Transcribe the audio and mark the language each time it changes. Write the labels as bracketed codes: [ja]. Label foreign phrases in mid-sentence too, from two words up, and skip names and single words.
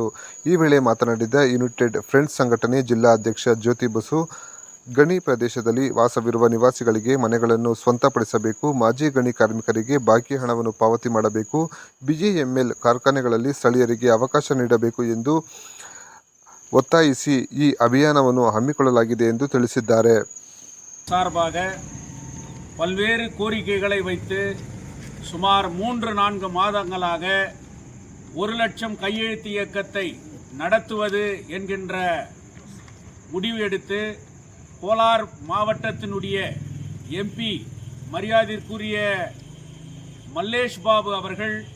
[kn] ಈ ವೇಳೆ ಮಾತನಾಡಿದ ಯುನೈಟೆಡ್ ಫ್ರೆಂಡ್ಸ್ ಸಂಘಟನೆ ಜಿಲ್ಲಾ ಅಧ್ಯಕ್ಷ ಜ್ಯೋತಿ ಬಸು, ಗಣಿ ಪ್ರದೇಶದಲ್ಲಿ ವಾಸವಿರುವ ನಿವಾಸಿಗಳಿಗೆ ಮನೆಗಳನ್ನು ಸ್ವಂತಪಡಿಸಬೇಕು, ಮಾಜಿ ಗಣಿ ಕಾರ್ಮಿಕರಿಗೆ ಬಾಕಿ ಹಣವನ್ನು ಪಾವತಿ ಮಾಡಬೇಕು, ಬಿಜಿಎಂಎಲ್ ಕಾರ್ಖಾನೆಗಳಲ್ಲಿ ಸ್ಥಳೀಯರಿಗೆ ಅವಕಾಶ ನೀಡಬೇಕು ಎಂದು ಒತ್ತಾಯಿಸಿ ಈ ಅಭಿಯಾನವನ್ನು ಹಮ್ಮಿಕೊಳ್ಳಲಾಗಿದೆ ಎಂದು ತಿಳಿಸಿದ್ದಾರೆ. [ta] சார்பாக பல்வேறு கோரிக்கைகளை வைத்து சுமார் 3-4 மாதங்களாக 1 லட்சம் கையெழுத்து இயக்கத்தை நடத்துவது என்கின்ற முடிவு எடுத்து கோலார் மாவட்டத்தினுடைய எம்பி மரியாதைக்குரிய மல்லேஷ் பாபு அவர்கள்